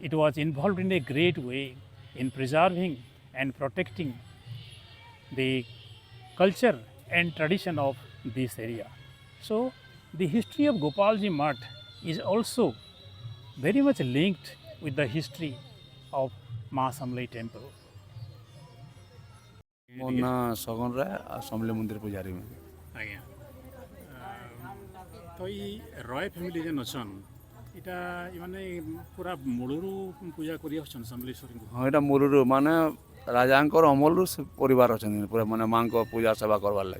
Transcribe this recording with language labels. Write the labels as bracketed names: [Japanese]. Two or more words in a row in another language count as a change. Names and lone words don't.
[English] it was involved in a great way in preserving and protecting the culture and tradition of this area. So the history of Gopalji Mutt is also very much linked with the history of Mahasamlai temple. [Odia] ମୋ ନାଁ ସଗନ ରାୟ ଆଉ ସମଲେଇ ମନ୍ଦିର ପୂଜାରୀ ମୁଁ। ଆଜ୍ଞା ତ ଏଇ ରୟ ଫ୍ୟାମିଲି ଯେନ୍ ଅଛନ୍ ଏଇଟା ମାନେ ପୁରା ମୂଳରୁ ପୂଜା କରି ଆସୁଛନ୍ ସମଲେଶ୍ୱରୀଙ୍କୁ। ହଁ ଏଇଟା ମୂଳରୁ ମାନେ ରାଜାଙ୍କର ଅମଲରୁ ସେ ପରିବାର ଅଛନ୍ତି ପୁରା ମାନେ ମାଆଙ୍କ ପୂଜା ସେବା କରବାର୍ ଲାଗି।